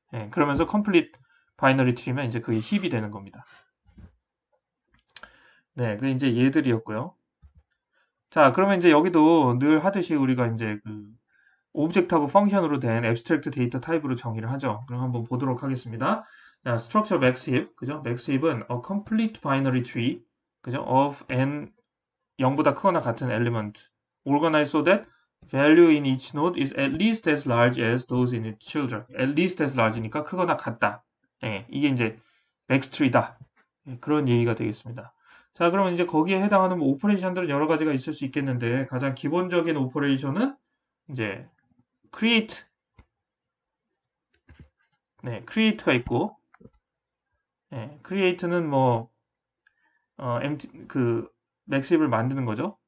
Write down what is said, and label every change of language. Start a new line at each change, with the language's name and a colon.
Korean: 그러면서 컴플릿 바이너리 트리면 이제 그게 힙이 되는 겁니다. 네, 그 이제 얘들이었고요. 자, 그러면 이제 여기도 늘 하듯이 우리가 이제 그 오브젝트하고 펑션으로 된 앱스트랙트 데이터 타입으로 정의를 하죠. 그럼 한번 보도록 하겠습니다.
English: 자, structure max heap,
Korean: 그죠?
English: max heap은 a complete binary tree, 그죠? of n
Korean: 0보다 크거나 같은
English: element organized so that value in each node is at least as large as those in its children. at least as large니까
Korean: 크거나 같다. 예, 이게 이제 max tree다. 예, 그런 얘기가 되겠습니다. 자, 그러면 이제 거기에 해당하는 뭐 오퍼레이션들은 여러 가지가 있을 수 있겠는데 가장 기본적인 오퍼레이션은 이제 create, 네, create가 있고, 예, create는 뭐 empty 그 맥십을 만드는 거죠.